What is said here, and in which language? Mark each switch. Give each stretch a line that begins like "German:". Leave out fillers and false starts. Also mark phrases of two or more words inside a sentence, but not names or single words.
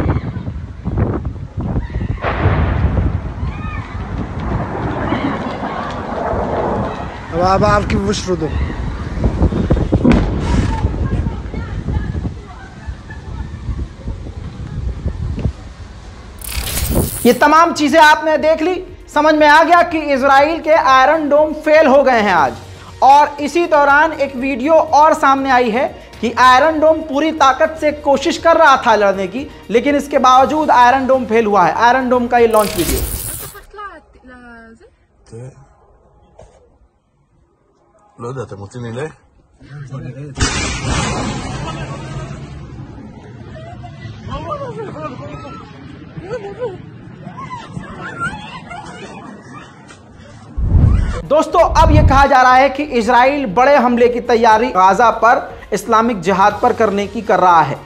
Arabic: ما بعرف كيف بشردوا
Hindi: ये तमाम चीजें आपने देख ली, समझ में आ गया कि इजराइल के आयरन डोम फेल हो गए हैं आज। और इसी दौरान एक वीडियो और सामने आई है कि आयरन डोम पूरी ताकत से कोशिश कर रहा था लड़ने की, लेकिन इसके बावजूद आयरन डोम फेल हुआ है। आयरन डोम का ये
English: launch video.
Hebrew: לא יודע, אתם רוצים נלך?
Hindi: दोस्तों अब यह कहा जा रहा है कि इजराइल बड़े हमले की तैयारी गाजा पर इस्लामिक जिहाद पर करने की कर रहा है।